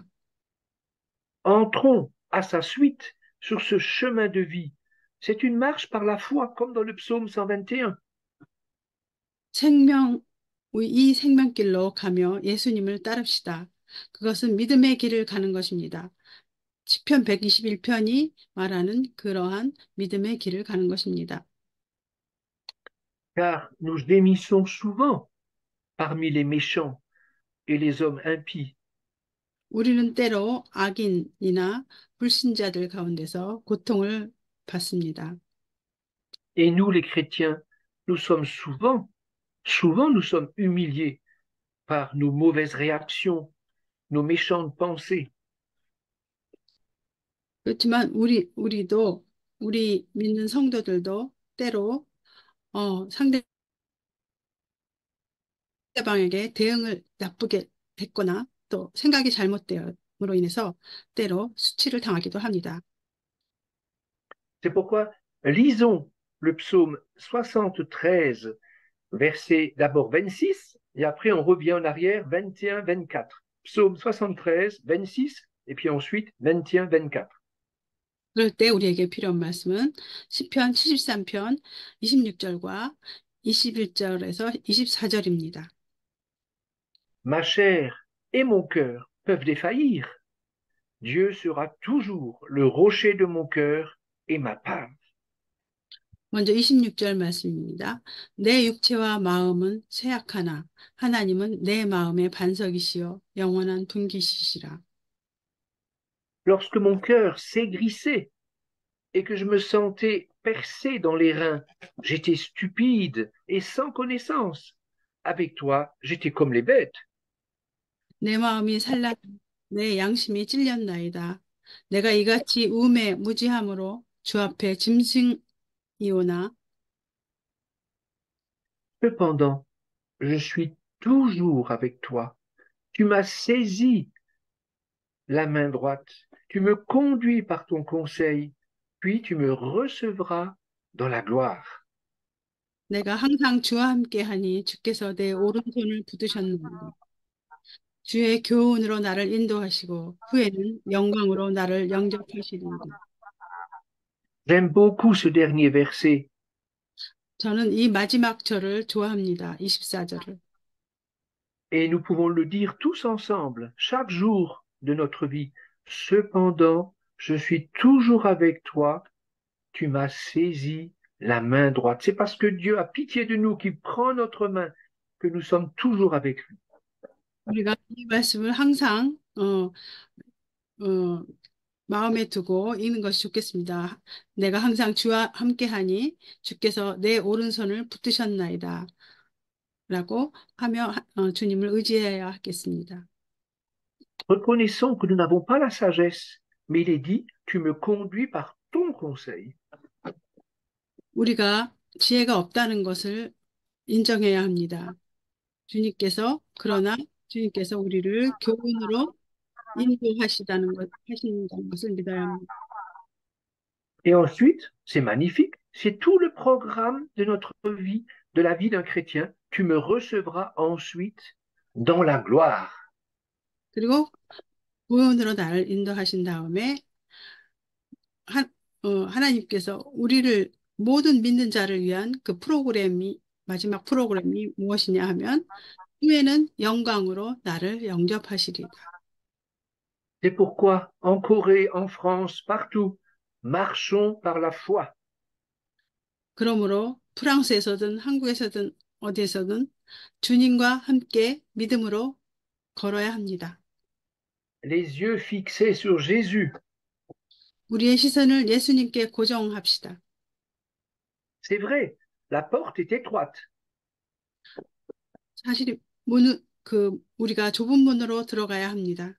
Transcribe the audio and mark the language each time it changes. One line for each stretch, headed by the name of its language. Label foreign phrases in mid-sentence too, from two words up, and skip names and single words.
French: Entrons à sa suite sur ce chemin de vie. C'est une marche par la foi, comme dans le psaume 121.
Korean: 생명, 이 생명길로 가며 예수님을 따릅시다. 그것은 믿음의 길을 가는 것입니다. 시편 121편이 말하는 그러한 믿음의 길을 가는 것입니다.
French: Car nous gémissons souvent parmi les méchants et les hommes impies.
Korean: 우리는 때로 악인이나 불신자들 가운데서 고통을 받습니다.
French: Et nous, les chrétiens, nous sommes souvent nous sommes humiliés par nos mauvaises réactions, nos méchantes pensées.
Korean: 그렇지만 우리 믿는 성도들도 때로 상대방에게 대응을 나쁘게 했거나 또 생각이 잘못되므로 인해서 때로 수치를 당하기도 합니다.
French: C'est pourquoi lisons le psaume 73, verset d'abord 26, et après on revient en arrière 21, 24. Psaume 73, 26, et puis ensuite 21, 24.
Korean: 그럴 때 우리에게 필요한 말씀은 시편 73편 26절과 21절에서 24절입니다.
French: Ma chair et mon cœur peuvent défaillir. Dieu sera toujours le rocher de mon cœur et ma part.
Korean: 먼저 26절 말씀입니다. 내 육체와 마음은 쇠약하나 하나님은 내 마음의 반석이시요 영원한 분기시시라.
French: Lorsque mon cœur s'aigrissait et que je me sentais percé dans les reins, j'étais stupide et sans connaissance. Avec toi, j'étais comme les bêtes.
Korean: 내 마음이 산란 내 양심이 찔렸나이다. 내가 이같이 우매 무지함으로 주 앞에 짐승이오나
French: Cependant, je suis toujours avec toi. Tu m'as saisi la main droite. Tu me conduis par ton conseil, puis tu me recevras dans la gloire.
Korean: 내가 항상 주와 함께하니 주께서 내 오른손을 붙드셨나이다. 주의 교훈으로 나를 인도하시고 후에는 영광으로 나를 영접하시리이다.
French: J'aime beaucoup ce dernier verset.
Korean: 저는 이 마지막 절을 좋아합니다. 24절을.
French: Et nous pouvons le dire tous ensemble, chaque jour de notre vie. Cependant, je suis toujours avec toi. Tu m'as saisi la main droite. C'est parce que Dieu a pitié de nous, qu'il prend notre main, que nous sommes toujours avec lui.
Korean: 우리가 이 말씀을 항상 어, 마음에 두고 읽는 것이 좋겠습니다. 내가 항상 주와 함께하니 주께서 내 오른손을 붙드셨나이다. 라고 하며 주님을 의지해야 하겠습니다.
French: Reconnaissons que nous n'avons pas la sagesse, mais il est dit, tu me conduis par ton conseil.
Korean: 우리가 지혜가 없다는 것을 인정해야 합니다. 그러나 주님께서 우리를 교훈으로 하신다는 것을 믿어야 합니다.
French: Et ensuite, c'est magnifique, c'est tout le programme de notre vie, de la vie d'un chrétien. Tu me recevras ensuite dans la gloire.
Korean: 그리고 구원으로 나를 인도하신 다음에 하, 하나님께서 우리를 모든 믿는 자를 위한 그 프로그램이 마지막 프로그램이 무엇이냐 하면 후에는 영광으로 나를 영접하시리다.
French: C'est pourquoi en Corée, en France, partout, marchons par la foi.
Korean: 그러므로 프랑스에서든 한국에서든 어디에서든 주님과 함께 믿음으로 걸어야 합니다.
French: Les yeux fixés sur Jésus.
Korean: 우리의 시선을 예수님께 고정합시다.
French: C'est vrai, la porte est étroite,
Korean: 사실 우리가 좁은 문으로 들어가야 합니다.